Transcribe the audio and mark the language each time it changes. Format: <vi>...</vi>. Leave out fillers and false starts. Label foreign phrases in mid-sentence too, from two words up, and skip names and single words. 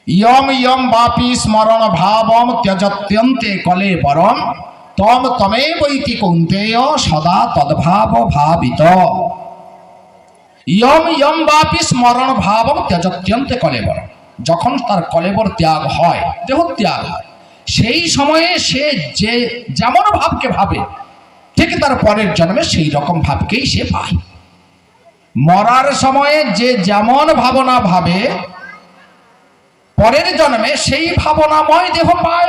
<sa>यम यम वापी स्मरण भावम त्यजत्यन्ते कलेवरम तम तमेवैति कौन्तेय सदा तद्भाव भावित। यम यम वापी स्मरण भावम त्यजत्यन्ते कलेवरम,</sa> <bn>যখন তার কলেবর ত্যাগ হয়, দেহ ত্যাগ হয়, সেই সময়ে সে যে যেমন ভাবকে ভাবে ঠিক তার পরের জন্মে সেই রকম ভাবকেই সে পায়। মরার সময়ে যে যেমন ভাবনা ভাবে পরের জন্মে সেই ভাবনাময় দেহ পায়।</bn>